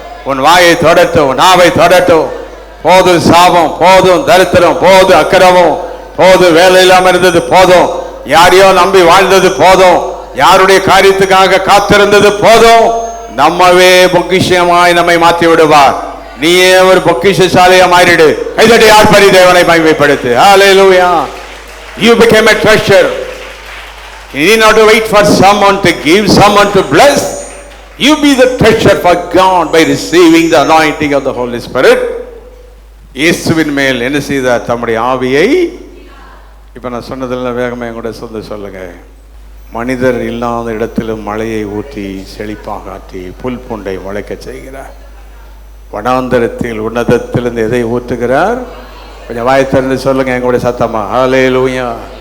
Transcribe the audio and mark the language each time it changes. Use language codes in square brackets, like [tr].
[ta] உன் வாயை தொடட்டும், நாவை தொடட்டும். போதும் சாபம், போதும் தரித்திரம், போதும் அக்கிரமம், போதும் வேலை இல்லாமல் இருந்தது போதும், யாரையோ நம்பி வாழ்ந்தது போதும், யாருடைய காரியத்துக்காக காத்திருந்தது போதும். நம்மவே பொக்கிஷமாய் நம்மை மாற்றி விடுவார். நீயே ஒரு பொக்கிஷசாலியா மாறிடு. கைதட்டி ஆர்ப்பரி தேவனை மகிமைப்படுத்து. [en] ஹல்லேலூயா! You became a treasure. You need not to wait for someone to give, someone to bless. You be the treasure for God by receiving the anointing of the Holy Spirit. [ta] இயேசுவின் மேல் என்ன செய்தார்? தம்முடைய ஆவியை. இப்ப நான் சொன்னதெல்லாம் வேகமாக கூட சொல்லுங்க. மனிதர் இல்லாத இடத்திலும் மழையை ஊற்றி செழிப்பாக ஆற்றி புல் பூண்டை முளைக்க செய்கிறார். வனாந்தரத்தில் உன்னதத்திலிருந்து எதை ஊற்றுகிறார்? கொஞ்சம் வாய் திறந்து சொல்லுங்க எங்களுடைய சத்தமா. ஹல்லேலூயா!